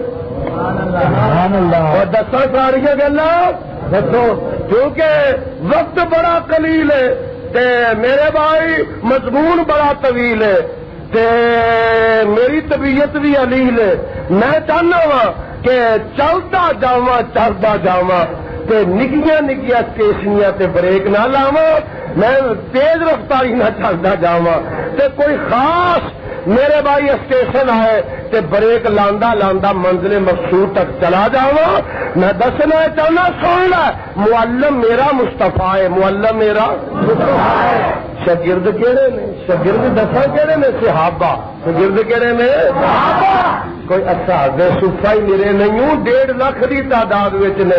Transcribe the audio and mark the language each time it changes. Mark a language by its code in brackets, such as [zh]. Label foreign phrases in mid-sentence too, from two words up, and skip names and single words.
[pa] اور دساں ساری گلا دسو کیونکہ [ur] وقت بڑا قلیل ہے [pa] تے میرے بھائی مضمون بڑا طویل ہے تے میری طبیعت بھی علیل ہے. میں چاہنا وا کہ چلتا جاواں تے نکیاں نکیاں اسٹیشنیاں تے بریک نہ لاواں، میں تیز رفتاری نہ چلتا جاواں تے کوئی خاص میرے بھائی اسٹیشن آئے تے بریک لاندا لاندا منزل مقصود تک چلا جاواں. میں دسنا چاہنا سن لے، معلم میرا مصطفیٰ ہے، معلم میرا مصطفیٰ ہے. شاگرد کہڑے نے، شاگرد دساں کہڑے نے، صحابہ. شاگرد کہڑے نے، صحابہ. کوئی اصحاب صفہ ہی میرے نہیں 1.5 لاکھ کی تعداد نے.